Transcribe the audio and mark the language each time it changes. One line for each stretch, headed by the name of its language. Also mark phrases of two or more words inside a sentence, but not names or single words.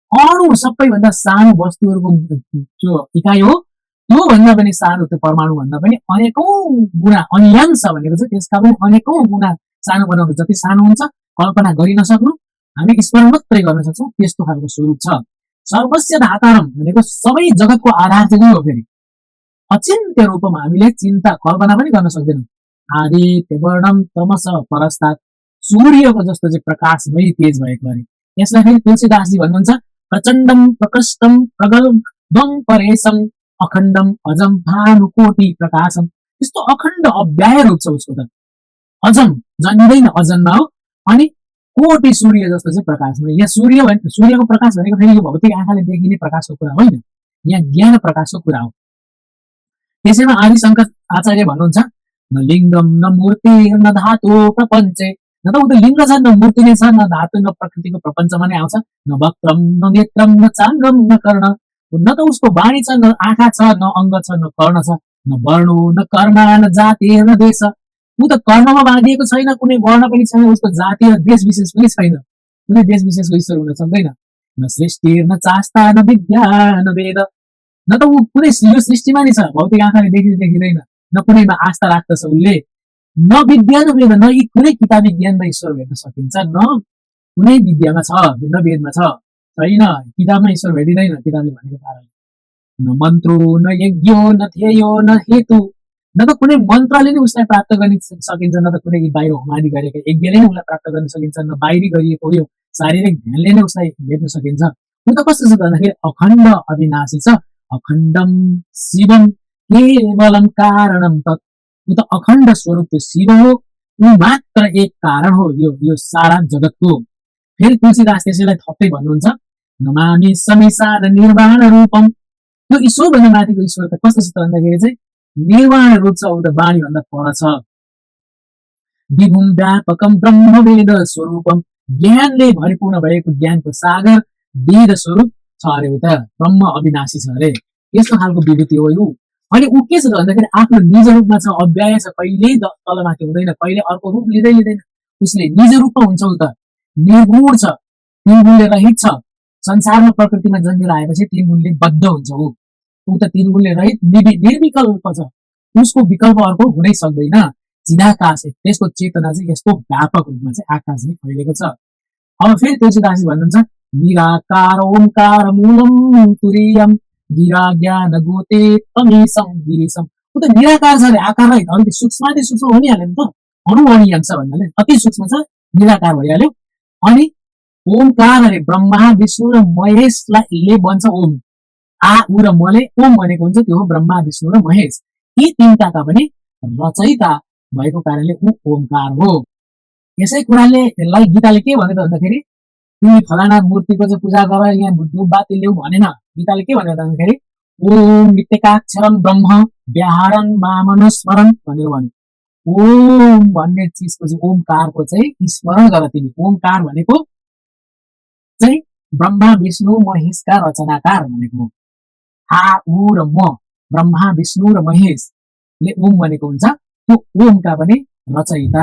Nepali: अरू सबैभन्दा सानो वस्तुहरूको जो इकाइ हो, त्यो भन्दा पनि सानो, त्यो परमाणु भन्दा पनि अनेकौं गुणा, अन्यांश भनेको चाहिँ त्यसका पनि अनेकौं गुणा सानो बनाउनु, जति सानो हुन्छ कल्पना गरिन सक्नु, हामी स्मरण मात्रै गर्न सक्छौँ, त्यस्तो खालको स्वरूप छ।
Sanskrit: सर्वस्य धातारम
Nepali: भनेको सबै जगतको आधार चाहिँ हो। फेरि अचिन्त्य रूपमा हामीले चिन्ता कल्पना पनि गर्न सक्दैनौँ।
Sanskrit: आदित्य वर्णम तमस परस्तात्,
Nepali: सूर्यको जस्तो चाहिँ प्रकाशमय तेज भएको अरे। यसलाई फेरि तुलसीदासजी भन्नुहुन्छ
Sanskrit: प्रचण्डम प्रकृष्टम प्रगल्भं परेशम अखण्डम अजम भानुकोटि प्रकाशम।
Nepali: यस्तो अखण्ड अव्याय रूप छ उसको त, अजम जन्मिँदैन अजन्मा हो, अनि कोटि सूर्य जस्तो चाहिँ प्रकाशमय। यहाँ सूर्यको प्रकाश भनेको फेरि यो भौतिक आँखाले देखिने प्रकाशको कुरा होइन, यहाँ ज्ञान प्रकाशको कुरा हो। त्यसैमा आदिशङ्कर आचार्य भन्नुहुन्छ
Sanskrit: न लिङ्गम न मूर्ति न धातु प्रपञ्चे,
Nepali: न त उता लिङ्ग छ, न मूर्ति नै छ, न धातु, न प्रकृतिको प्रपञ्चमा नै आउँछ।
Sanskrit: न वक्त्रम न नेत्रम न चाङ्गम न कर्ण,
Nepali: न त उसको वाणी छ, न आँखा छ, न अङ्ग छ, न कर्ण छ।
Sanskrit: न वर्णो न कर्म न जाति न देश,
Nepali: ऊ त कर्ममा बाँधिएको छैन, कुनै वर्ण पनि छैन, उसको जाति र देश विशेष पनि छैन, कुनै देश विशेषको ईश्वर हुन सक्दैन।
Sanskrit: न सृष्टि न चास्ता न विद्या न वेद,
Nepali: न त ऊ कुनै यो सृष्टिमा नै छ, भौतिक आँखाले देखिँदैन, न कुनैमा आस्था राख्दछ उसले,
Sanskrit: न विद्या न वेद,
Nepali: न यी कुनै किताबी ज्ञानमा ईश्वर भेट्न सकिन्छ, न कुनै विद्यामा छ, न वेदमा छ, छैन। किताबमा ईश्वर भेटिँदैन किताबले भनेको पाराले।
Sanskrit: न मन्त्रो न यज्ञ न ध्येय न हेतु,
Nepali: न त कुनै मन्त्रले नै उसलाई प्राप्त गर्न सकिन्छ, न त कुनै बाहिर होमादि गरेको यज्ञले नै उसलाई प्राप्त गर्न सकिन्छ, न बाहिरी गरिएको यो शारीरिक ध्यानले नै उसलाई भेट्न सकिन्छ। ऊ त कस्तो छ भन्दाखेरि अखण्ड अविनाशी छ,
Sanskrit: अखण्डम शिवम केवलम कारणम तत्,
Nepali: ऊ त अखण्ड स्वरूप त्यो शिव हो, ऊ मात्र एक कारण हो यो सारा जगतको। फेरि तुलसीदास त्यसैलाई थप्दै भन्नुहुन्छ
Sanskrit: नमामि समिसार निर्वाण रूपम,
Nepali: त्यो ईश्वर भन्दा माथिको ईश्वर त कस्तो छ त भन्दाखेरि चाहिँ निर्वाण रूप छ, ऊ त वाणी भन्दा पर छ।
Sanskrit: विभुम व्यापकम ब्रह्म वेद स्वरूपम,
Nepali: ज्ञानले भरिपूर्ण भएको ज्ञानको सागर वेद स्वरूप छ अरे, ऊ त ब्रह्म अविनाशी छ अरे। यस्तो खालको विभूति हो यो। अनि ऊ के छ त भन्दाखेरि आफ्नो निज रूपमा छ, अव्यय छ, कहिल्यै तलमाथि हुँदैन, कहिले अर्को रूप लिँदैन, उसले निज रूपमा हुन्छ। ऊ त निर्गुण छ, तीन गुणले रहित छ। संसारमा प्रकृतिमा जन्मेर आएपछि तीन गुणले बद्ध हुन्छ। ऊ त तीन गुणले रहित निर्विकल्प छ, उसको विकल्प अर्को हुनै सक्दैन। चिदाकाश, त्यसको चेतना चाहिँ यस्तो व्यापक रूपमा चाहिँ आकाश चाहिँ फैलिएको छ। अब फेरि तुलसीदासजी भन्नुहुन्छ
Sanskrit: निराकार ओंकार मूलम तुरीयम गिरा ज्ञान गोते तमीसम गिरीसम,
Nepali: ऊ त निराकार छ अरे, आकार रहित, अलिकति सूक्ष्माति सूक्ष्म भनिहाल्यो नि त, अणुअणीय अंश भन्नाले अति सूक्ष्म छ, निराकार भइहाल्यो। अनि ओमकार अरे, ब्रह्मा विष्णु र महेशले बन्छ ओम, आ उ र मले ओम भनेको हुन्छ, त्यो हो ब्रह्मा विष्णु र महेश, यी तीनटाका पनि रचयिता भएको कारणले ऊ ओमकार हो। यसै कुराले यसलाई गीताले के भन्यो त भन्दाखेरि तिमी फलाना मूर्तिको चाहिँ पूजा गर, यहाँ धूपबाती ल्याऊ भनेन। गीताले के भन्यो त भन्दाखेरि
Sanskrit: ओम नित्यकाक्षरम ब्रह्म व्याहरन मामनुस्मरण
Nepali: भनेर भन्यो। ओम भन्ने चिजको चाहिँ ओमकारको चाहिँ स्मरण गर तिमी। ओमकार भनेको चाहिँ ब्रह्मा विष्णु महेशका रचनाकार भनेको हो। आ उ र म, ब्रह्मा विष्णु र महेशले ओम भनेको हुन्छ, त्यो ओमका पनि रचयिता।